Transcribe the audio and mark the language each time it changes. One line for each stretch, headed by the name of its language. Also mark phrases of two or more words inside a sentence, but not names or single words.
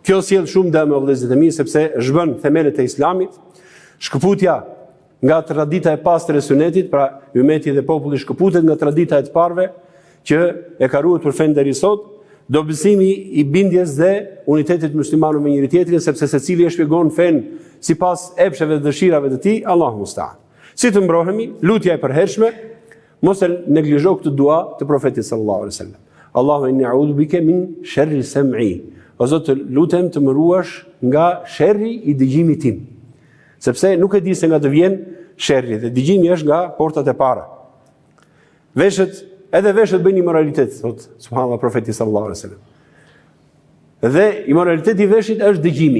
Albanian: Kjo sjell shumë dëm o vëllezërit e mi, sepse zhbën themelet e Islamit, shkëputja nga tradita e pastër e Sunetit, pra ummeti dhe populli shkëputet nga tradita e të parëve që e ka ruajtur për fen deri sot, dobësimi i bindjes dhe unitetit muslimanëve me njëri tjetrin, sepse secili e shpjegon fen sipas epsheve dhe dëshirave të tij,
Arabic: الله المستعان.
Albanian: Si të mbrohemi, lutja e përhershme, mos e neglizho këtë dua të profetit
Arabic: صلى الله عليه وسلم. اللهم إني أعوذ بك من شر سمعي.
Albanian: O Zot, lutem të më ruash nga sherri i dëgjimit tim. Sepse nuk e di se nga të vjen sherri, dhe dëgjimi është nga portat e para. Edhe veshët bëjnë immoralitet, thot subhanallahu profeti
Arabic: صلى الله عليه وسلم.
Albanian: Dhe immoraliteti i veshit është dëgjimi.